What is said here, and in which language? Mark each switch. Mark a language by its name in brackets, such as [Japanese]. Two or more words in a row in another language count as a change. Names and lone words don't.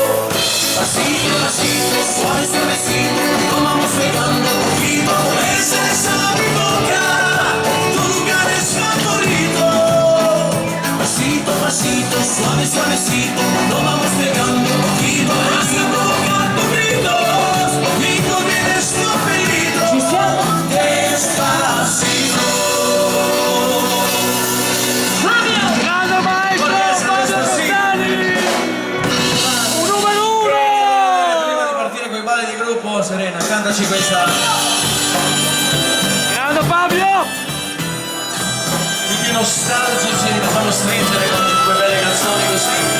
[Spanish] Pasito, pasito, suave, suavecito, nos vamos pegando poquito, esa es mi boca, tu lugar es favorito. Pasito, pasito, suave, suavecito, nos vamos pegando poquito, hasta provocar tus gritos, y que olvides tu apellido. Despacito. [Italian] Grande maestro, Fabio Rossani! Un numero Prima di uno! partire con i balli di gruppo, Serena, cantaci questa. Grande Fabio! I più nostalgici li facciamo stringere con due belle canzoni così.